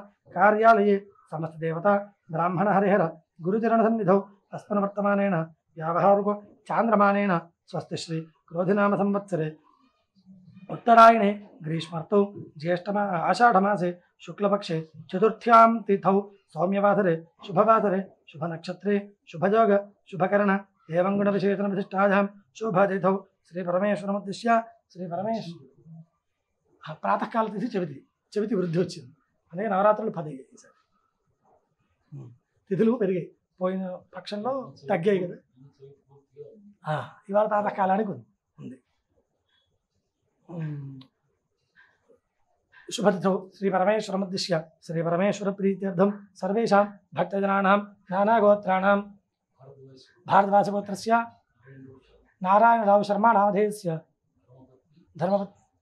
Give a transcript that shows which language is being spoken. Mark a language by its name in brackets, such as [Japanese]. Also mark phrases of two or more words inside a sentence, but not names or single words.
[Sanskrit] कार्यालये समस्तदेवता ब्राह्मण हरिहर गुरुचरणसन्निधौ अस्मन्वर्तमानेन व्यावहारिको चान्द्रमानेन स्वस्तिश्री क्रोधिनाम संवत्सरे उत्तरायणे ग्रीष्मर्तौ आषाढ़मासे शुक्लपक्षे चतुर्थ्यां तिथौ सौम्यवासरे शुभवासरे शुभनक्षत्रे शुभयोग शुभकर्ण एवं गुणविशेषण विशिष्टायां शुभतिथौ श्री परमेश्वरमुद्दिश्य श्री परमेश्वर प्रातःकाल तिथि [Telugu] చవితి వృద్ధి వచ్చింది. అందుకే నవరాత్రులు 10 ఈసారి తిథులు పెరిగాయి. పోయిన పక్షంలో తగ్గాయి కదా. ఇవాళ ప్రాతకాలానికి ఉంది. [Sanskrit] शुभतिथौ श्री परमेश्वरमुद्दिश्य श्री परमेश्वर प्रीत्यर्थं सर्वेषां भक्तजनानां नानागोत्राणां भारद्वाजगोत्रस्य नारायणराव शर्मा नामधेयस्य धर्मपत्